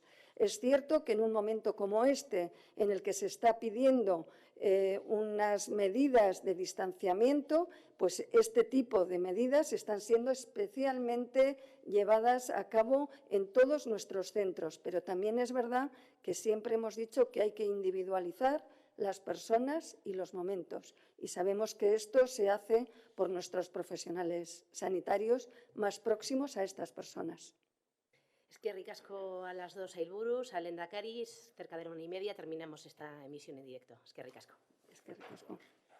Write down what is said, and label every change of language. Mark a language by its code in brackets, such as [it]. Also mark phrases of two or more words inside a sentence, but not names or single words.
[es] Es cierto que en un momento como este, en el que se está pidiendo unas medidas de distanciamiento, pues este tipo de medidas están siendo especialmente llevadas a cabo en todos nuestros centros. Pero también es verdad que siempre hemos dicho que hay que individualizar las personas y los momentos. Y sabemos que esto se hace por nuestros profesionales sanitarios más próximos a estas personas. [eu] Eskerrik asko [es] a las dos sailburus, a Lehendakari, cerca de la 1:30 terminamos esta emisión en directo. [eu] Eskerrik asko. Eskerrik asko.